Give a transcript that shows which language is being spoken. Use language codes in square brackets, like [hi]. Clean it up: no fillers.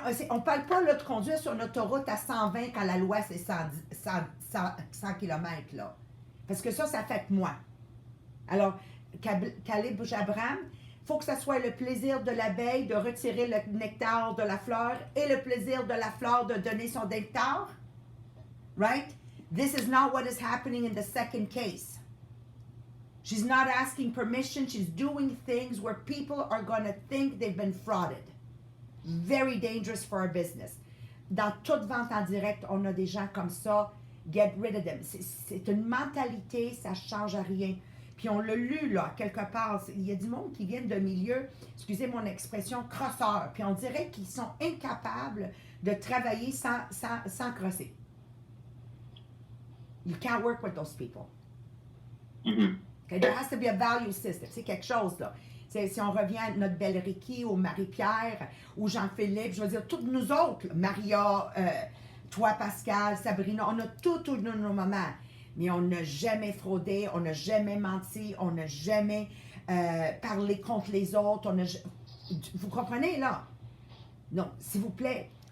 [fr] On ne parle pas là, de conduire sur une autoroute à 120 quand la loi c'est 100 km. Là. Parce que ça affecte moi. Alors, Caleb Jabram, il faut que ça soit le plaisir de l'abeille de retirer le nectar de la fleur et le plaisir de la fleur de donner son nectar. Right? [en] This is not what is happening in the second case. She's not asking permission. She's doing things where people are going to think they've been frauded. Very dangerous for our business. [fr] Dans toute vente en direct, on a des gens comme ça. [en] Get rid of them. [fr] C'est une mentalité, ça ne change rien. Puis on l'a lu, là, quelque part. Il y a du monde qui vient de milieux, excusez mon expression, crosseurs. Puis on dirait qu'ils sont incapables de travailler sans crosser. [en] You can't work with those people. Mm-hmm. Okay? There has to be a value system. [fr] C'est quelque chose, là. Si on revient à notre belle Ricky, ou Marie-Pierre, ou Jean-Philippe, je veux dire, toutes nous autres, Maria, toi, Pascal, Sabrina, on a tous nos moments. Mais on n'a jamais fraudé, on n'a jamais menti, on n'a jamais parlé contre les autres. Vous comprenez, là? Non, s'il vous plaît.